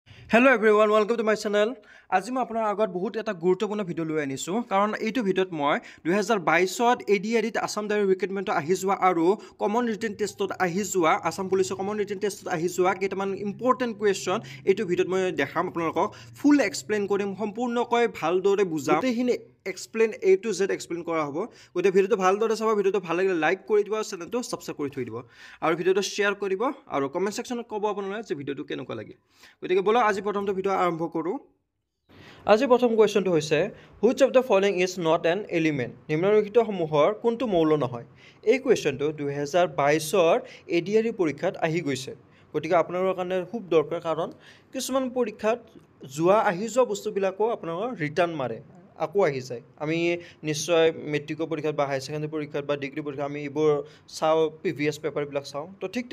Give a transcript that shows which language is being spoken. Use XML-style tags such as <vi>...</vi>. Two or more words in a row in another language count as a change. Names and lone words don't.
<en>Hello everyone, welcome to my channel.</en> <as>আজি মই আপোনাৰ আগত বহুত এটা গুৰুত্বপূৰ্ণ ভিডিঅ' লৈ আনিছো কাৰণ এইটো ভিডিঅ'ত মই 2022ত এডিআৰিত আসাম ডাইৰেক্ট ৰিক্ৰুটমেণ্টত আহি যোৱা আৰু কমন ৰিটেন টেষ্টত আহি যোৱা আসাম পুলিচৰ কমন ৰিটেন টেষ্টত আহি যোৱা কেইটামান</as> <en>important question</en> <as>এইটো ভিডিঅ'ত মই দেখাম আপোনালোকক</as> <en>full explain</en> <as>কৰিম সম্পূৰ্ণকৈ ভালদৰে বুজাম গোটেইখিনি এক্সপ্লেইন A to Z এক্সপ্লেইন কৰা হ'ব গতিকে ভিডিঅ'টো ভালদৰে চাব ভিডিঅ'টো ভাল লাগিলে লাইক কৰি দিব আৰু চেনেলটো সাবস্ক্ৰাইব কৰি থৈ দিব আৰু ভিডিঅ'টো শ্বেয়াৰ কৰিব আৰু</as> <en>comment sectionত</en> <as>ক'ব আপোনালোকে যে ভিডিঅ'টো কেনেকুৱা লাগিল গতিকে বলক আজি প্ৰথমটো ভিডিঅ' আৰম্ভ কৰোঁ আজি প্ৰথম কুৱেশ্যনটো হৈছে হুইচ</as> <en>of the following is not an element</en> <as>নিম্নলিখিতসমূহৰ কোনটো মৌল নহয় এই কুৱেশ্যনটো 2022ৰ এডিআৰি পৰীক্ষাত আহি গৈছে গতিকে আপোনালোকৰ কাৰণে খুব দৰকাৰ কাৰণ কিছুমান পৰীক্ষাত আহি যোৱা বস্তুবিলাকো আপোনালোকৰ ৰিটাৰ্ণ মাৰে আকৌ আহি যায় আমি নিশ্চয় মেট্ৰিকৰ পৰীক্ষাত বা</as> <en>higher secondary</en> <as>পৰীক্ষাত বা ডিগ্ৰী পৰীক্ষাত আমি এইবোৰ চাওঁ</as> <en>previous paperবিলাক</en> <as>চাওঁ তো ঠিক</as>